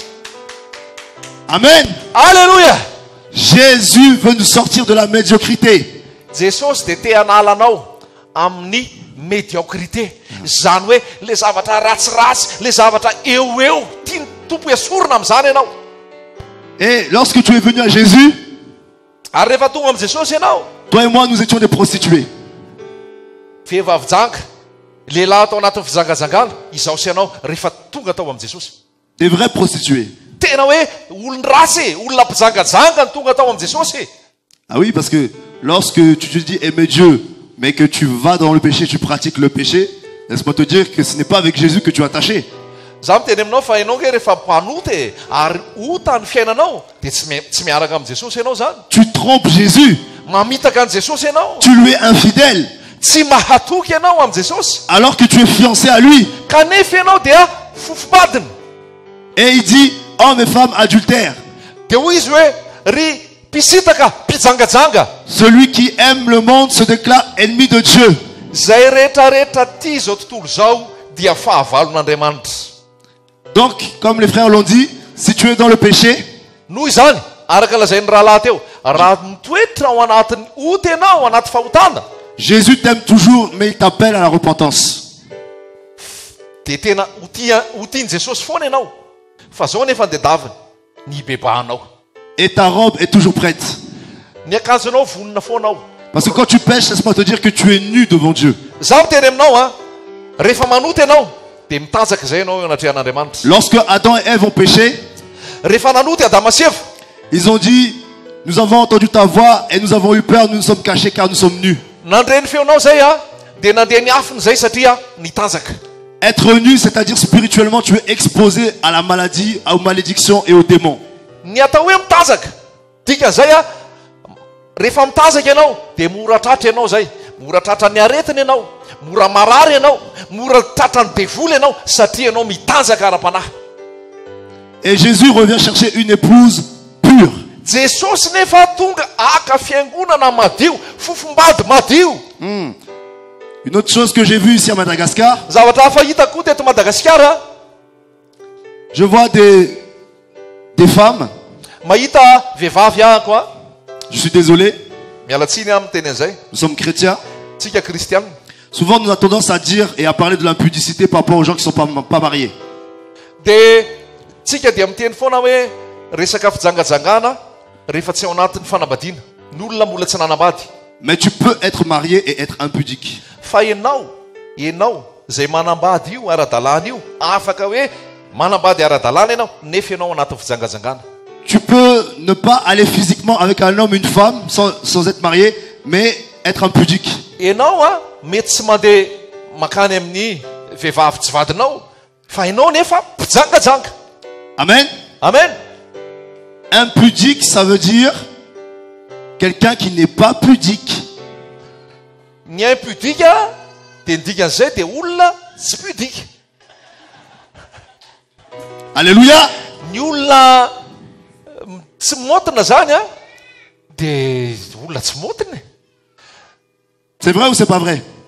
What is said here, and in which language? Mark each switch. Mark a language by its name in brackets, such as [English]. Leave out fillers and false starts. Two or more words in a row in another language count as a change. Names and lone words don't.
[French] Amen. Alleluia. Jésus veut nous sortir de la médiocrité. [Malagasy] Jesosy dia te hanala anao amin'ny médiocrité, zany hoe le zavatra ratsiratsy, le zavatra eo tiany tompo esorona amin'izany ianao. [French] Et lorsque tu es venu à Jésus, [Malagasy] Ary rehefa tonga amin'ny Jesosy ianao, [French] toi et moi, nous étions des prostituées. [Malagasy] vehivavy janga, lehilahy atao anatin'ny fijangajangana, izao sy ianao rehefa tonga tao amin'ny Jesosy. [French] Des vraies prostituées. [Malagasy] Tena hoe olon-dratsy, olona mpijangajanga ny tonga tao amin'ny Jesosy. [French] Ah oui, parce que lorsque tu te dis aimer Dieu, mais que tu vas dans le péché, tu pratiques le péché, laisse-moi te dire que ce n'est pas avec Jésus que tu es attaché. [Malagasy] Za miteny aminao fa ianao nge rehefa mpanoty ary ota ny fiainanao dia tsy miaraka amin'ny Jesosy ianao zany. [French] Tu trompes Jésus, [Malagasy] Mamitaka ny Jesosy ianao, [French] tu lui es infidèle, [Malagasy] tsy mahatoky ianao amin'ny Jesosy, [French] alors que tu es fiancé à lui. [Malagasy] kanefa ianao dia fofobadiny. [French] Et il dit, hommes et femmes adultères, [Malagasy] Dia hoy izy hoe ry mpisitaka mpijangajanga, [French] celui qui aime le monde se déclare ennemi de Dieu. [Malagasy] zay rehetrarehetra ty zao tontolo zao dia fahavalon'Andriamanitra. [French] Donc, comme les frères l'ont dit, si tu es dans le péché, [Malagasy] Noho izany araka lazain'ny rahalahy teo, raha mitoetra ao anatin'ny oty ianao anaty fahotana, [French] Jésus t'aime toujours, mais il t'appelle à la repentance. [Malagasy] dia tena hotiany Jesosy foana ianao, fa zao nefa dia daviny ny bebahanao, [French] Et ta robe est toujours prête. [Malagasy] ny akanjonao vonona foana ao. [French] Parce que quand tu pêches, laisse-moi te dire que tu es nu devant Dieu. [Malagasy] Zaho miteny aminao a, rehefa manoty ianao dia mitanjaka izay ianao eo anatrehan'Andriamanitra. [French] Lorsque Adam et Ève ont péché, [Malagasy] Rehefa nanoty Adama sy Eva, [French] ils ont dit, nous avons entendu ta voix et nous avons eu peur, nous nous sommes cachés car nous sommes nus. [Malagasy] nandre ny feonao zay a, dia nandeha ny afiny zay satria nitanjaka. [French] Être nu, c'est-à-dire spirituellement, tu es exposé à la maladie, aux malédictions et aux démons. [Malagasy] Ny atao hoe mitanjaka, dikan'izay a, rehefa mitanjaka ianao dia mora tratra ianao zay, mora tratra ny aretina ianao, mora marary ianao, mora tratra ny devoly ianao satria ianao mitanjaka ara-panahy. [French] Et Jésus revient chercher une épouse pure. [Malagasy] Jesosy nefa tonga aka fiangonana madio, fofombady madio. [French] Une autre chose que j'ai vue ici à Madagascar, [Malagasy] Zavatra hafa hitako koa teto Madagasikara, [French] je vois des femmes, [Malagasy] mahita vehivavy aho koa. [French] je suis désolé, [Malagasy] Miala tsiny amin'ny teny an'izay, [French] nous sommes chrétiens. [Malagasy] tsika kristianina. [French] Souvent, nous avons tendance à dire et à parler de l'impudicité par rapport aux gens qui ne sont pas mariés. [Malagasy] Dia tsika dia miteny foana hoe resaka fijangajangana rehefa tsy ao anatin'ny fanambadiana, ny olona mbola tsy nanambady. [French] Mais tu peux être marié et être impudique. [Malagasy] Fa ianao zay manambady io ara-dalàna io, afaka hoe manambady ara-dalàna ianao nefa ianao anatin'ny fijangajangana. [French] Tu peux ne pas aller physiquement avec un homme, une femme, sans être marié, mais être impudique. [Malagasy] Ianao a mety tsy mandeha makany amin'ny vehivavy tsy vadinao, fa ianao nefa mpijangajanga. [French] Amen. Amen. Impudique, ça veut dire quelqu'un qui n'est pas pudique. [Malagasy] Ny impudika dia ny dikan'izay dia olona tsy pudika. [French] Alléluia. [Malagasy] Ny olona tsy motina zany a dia olona tsy motina. [French] C'est vrai ou c'est pas vrai?